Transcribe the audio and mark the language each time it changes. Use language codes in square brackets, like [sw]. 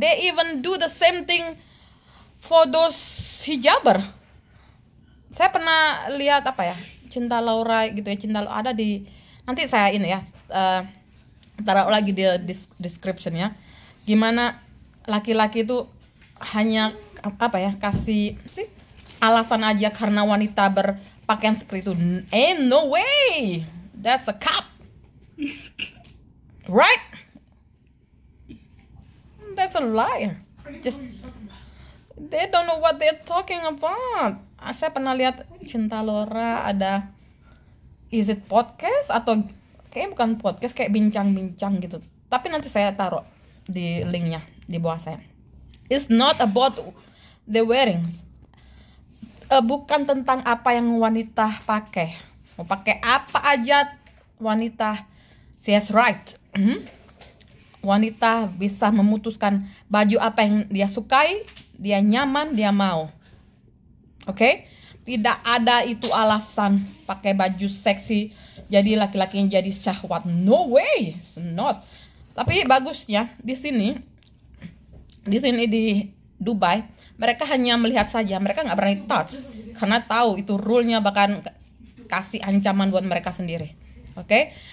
[en] They even do the same thing for those hijaber. [id] Saya pernah lihat apa ya, Cinta Laura gitu ya, ada di, nanti saya ini ya taruh lagi di description-nya, gimana laki-laki itu hanya apa ya, kasih sih alasan aja karena wanita berpakaian seperti itu. [en] No way, that's a cop, right? That's a liar. Just they don't know what they're talking about. [id] Saya pernah lihat Cinta Laura ada, [en] is it podcast [id] atau kayak bukan podcast, kayak bincang-bincang gitu. Tapi nanti saya taruh di linknya di bawah saya. [en] It's not about the wearing. [id] Bukan tentang apa yang wanita pakai. Mau pakai apa aja wanita, [en] she has right. [id] Wanita bisa memutuskan baju apa yang dia sukai, dia nyaman, dia mau. Oke? Tidak ada itu alasan pakai baju seksi jadi laki-laki yang jadi syahwat. [en] No way, it's not. [id] Tapi bagusnya di sini di Dubai, mereka hanya melihat saja, mereka nggak berani touch karena tahu itu rule-nya bahkan kasih ancaman buat mereka sendiri. Oke?